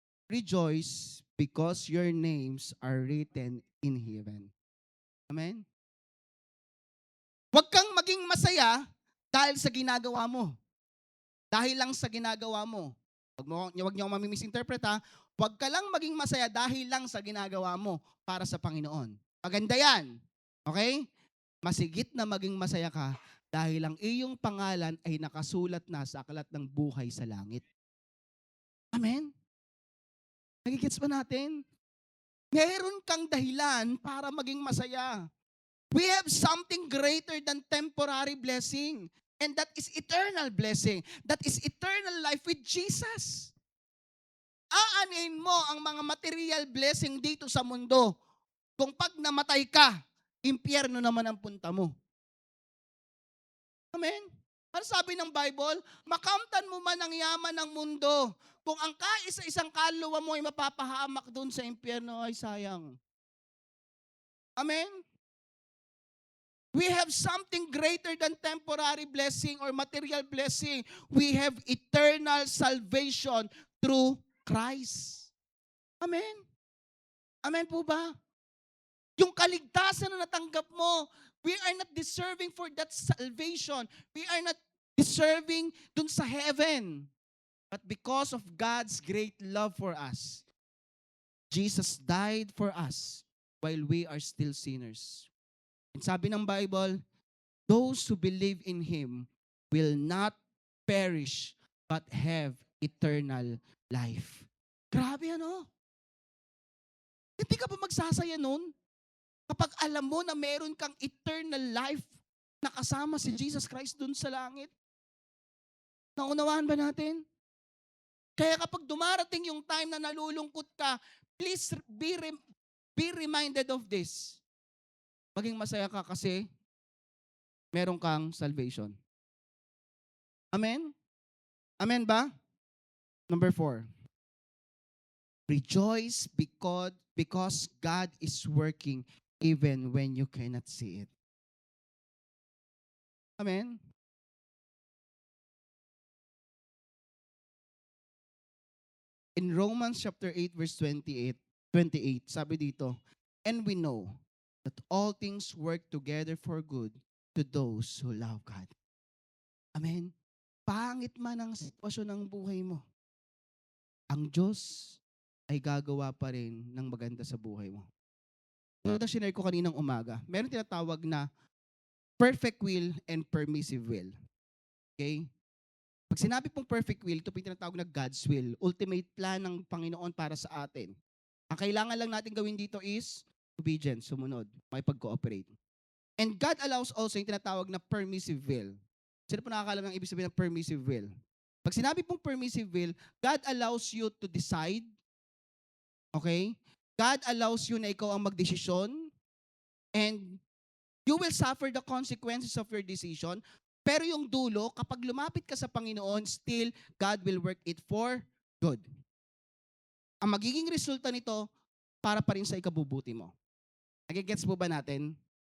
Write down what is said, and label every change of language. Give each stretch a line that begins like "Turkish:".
English: Rejoice because your names are written in heaven. Amen?
Filipino: Huwag kang maging masaya dahil sa ginagawa mo. Dahil lang sa ginagawa mo. Huwag niyo akong mamimisinterpret ha. Huwag ka lang maging masaya dahil lang sa ginagawa mo para sa Panginoon. Maganda yan. Okay? Masigit na maging masaya ka dahil ang iyong pangalan ay nakasulat na sa aklat ng buhay sa langit. Amen? Nagigets ba natin? Meron kang dahilan para maging masaya.
English: We have something greater than temporary blessing. And that is eternal blessing. That is eternal life with Jesus.
Filipino: Aanin mo ang mga material blessing dito sa mundo. Kung pag namatay ka, impyerno naman ang punta mo. Amen? Para sabi ng Bible, makamtan mo man ang yaman ng mundo. Kung ang kaisa-isang kaluluwa mo ay mapapahamak doon sa impyerno, ay sayang. Amen?
English: We have something greater than temporary blessing or material blessing. We have eternal salvation through Christ.
Filipino: Amen? Amen po ba? Yung kaligtasan na natanggap mo, we are not deserving for that salvation.
English: We are not deserving dun sa heaven. But because of God's great love for us, Jesus died for us while we are still sinners. And sabi ng Bible, those who believe in Him will not perish but have eternal life.
Filipino: Grabe ano? Hindi ka ba magsasaya nun? Kapag alam mo na meron kang eternal life na kasama si Jesus Christ dun sa langit. Naunawaan ba natin? Kaya kapag dumarating yung time na nalulungkot ka, please be reminded of this. Maging masaya ka kasi meron kang salvation. Amen? Amen ba? Number 4.
English: Rejoice because God is working even when you cannot see it. Amen? In Romans chapter 8 verse 28, sabi dito, and we know that all things work together for good to those who love God. Amen?
Filipino: Pangit man ang sitwasyon ng buhay mo, ang Diyos ay gagawa pa rin ng maganda sa buhay mo. Ito na sinare ko kaninang umaga. Meron tinatawag na perfect will and permissive will. Okay? Pag sinabi pong perfect will, ito po yung tinatawag na God's will. Ultimate plan ng Panginoon para sa atin. Ang kailangan lang natin gawin dito is obedience, sumunod, makipag-cooperate. And God allows also yung tinatawag na permissive will. Sino po nakakalam ng ibig sabihin ng permissive will?
English: Pag sinabi pong permissive will, God allows you to decide. Okay?
Filipino: God allows you na ikaw ang magdesisyon.
English: And you will suffer the consequences of your decision.
Filipino: Pero yung dulo, kapag lumapit ka sa Panginoon, still, God will work it for good. Ang magiging resulta nito, para pa rin sa ikabubuti mo. Nagigets po ba natin?